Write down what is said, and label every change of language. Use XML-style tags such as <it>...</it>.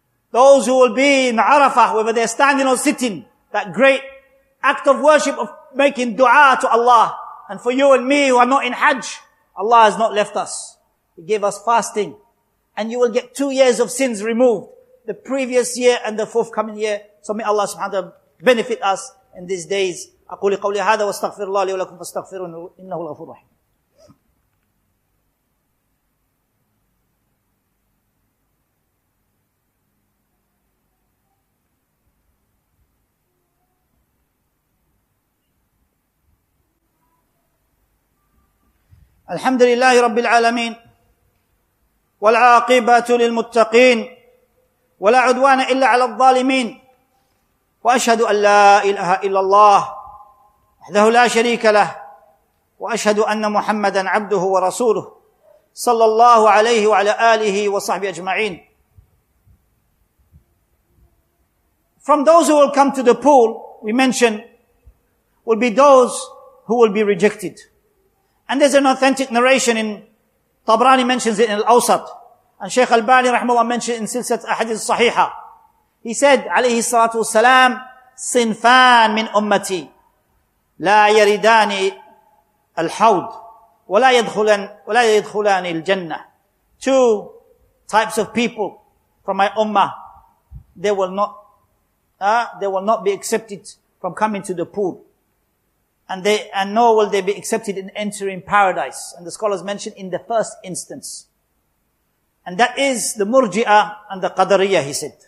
<en>Those who will be in Arafah, whether they're standing or sitting. That great act of worship of making dua to Allah. And for you and me who are not in Hajj, Allah has not left us. He gave us fasting and you will get 2 years of sins removed, the previous year and the forthcoming year. So may Allah subhanahu wa ta'ala benefit us in these days.</en> <ar>أقول قولي هذا واستغفر الله لي ولكم فاستغفروه إنه الغفور الرحيم. الحمد لله رب العالمين والعاقبة للمتقين ولا عدوان إلا على الظالمين وأشهد أن لا إله إلا الله وحده لا شريك له وأشهد أن محمدا عبده ورسوله صلى الله عليه وعلى آله وصحبه أجمعين.</ar> <en>From those who will come to the pool, we mentioned, will be those who will be rejected. And there's an authentic narration in Tabrani mentions it in Al-Awsat. And Shaykh Al-Bani rahimahullah mentioned in Silsilat Ahadith Sahiha. He said,</en> <ar>alayhi salatu wassalam, صنفان من أمتي لا يردان الحوض ولا يدخلان الجنة.</ar> <en>2 types of people from my ummah, they will not be accepted from coming to the pool. And nor will they be accepted in entering paradise. And the scholars mentioned in the first instance. And that is the Murji'ah and the Qadariyah, he said.</en>